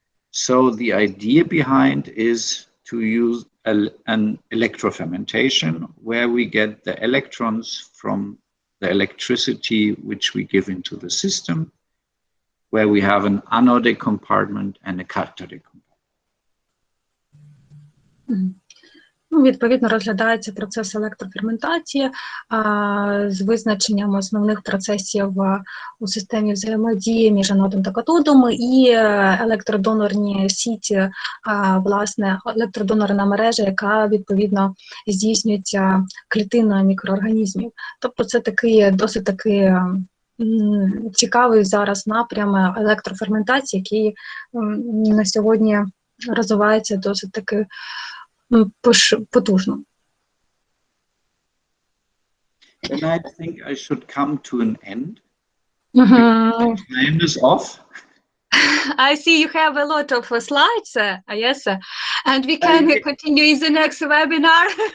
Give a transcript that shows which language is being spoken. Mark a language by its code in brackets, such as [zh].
[en] So the idea behind is to use an electrofermentation where we get the electrons from the electricity which we give into the system, where we have an anodic compartment and a cathodic compartment. [uk] Відповідно, розглядається процес електроферментації з визначенням основних процесів у системі взаємодії між анодом та катодом і електродонорні сіті, власне, електродонорна мережа, яка, відповідно, здійснюється клітиною мікроорганізмів. Тобто це такий, досить такий цікавий зараз напрям електроферментації, який на сьогодні розвивається досить таки потужно. [en] Then I think I should come to an end. Time is off. I see you have a lot of slides, yes, and we can continue in the next webinar.